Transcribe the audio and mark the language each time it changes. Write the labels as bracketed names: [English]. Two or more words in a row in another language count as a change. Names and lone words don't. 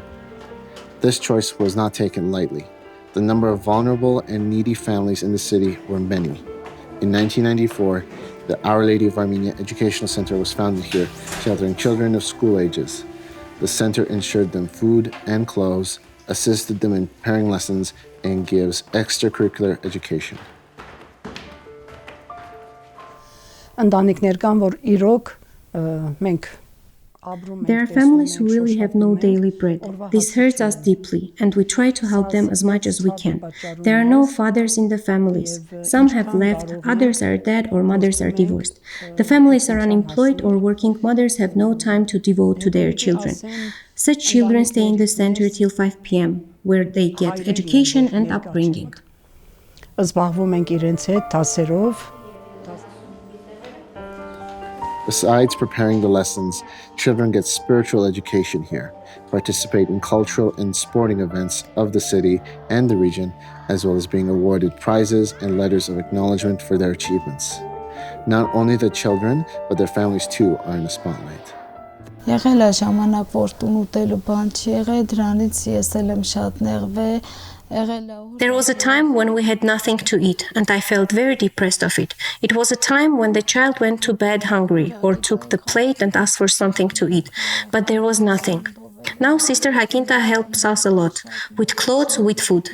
[English] This choice was not taken lightly. The number of vulnerable and needy families in the city were many. In 1994, the Our Lady of Armenia Educational Center was founded here, sheltering children of school ages. The center ensured them food and clothes, assisted them in preparing lessons, and gives extracurricular education. [Armenian] Ընտանիքներ կան, որ իրոք մենք [English] There are families who really have no daily bread. This hurts us deeply, and we try to help them as much as we can. There are no fathers in the families. Some have left, others are dead, or mothers are divorced. The families are unemployed, or working mothers have no time to devote to their children. Such children stay in the center till 5 p.m., where they get education and upbringing. [Armenian] Զբաղվում ենք իրենց հետ դասերով. [English] Besides preparing the lessons, children get spiritual education here, participate in cultural and sporting events of the city and the region, as well as being awarded prizes and letters of acknowledgement for their achievements. Not only the children, but their families too are in the spotlight. [Armenian] Եղել է ժամանակ, որ տուն ուտելու բան չի եղել, դրանից ես էլ եմ շատ նեղվել. [English] There was a time when we had nothing to eat, and I felt very depressed of it. It was a time when the child went to bed hungry or took the plate and asked for something to eat, but there was nothing. Now Sister Hakinta helps us a lot, with clothes, with food.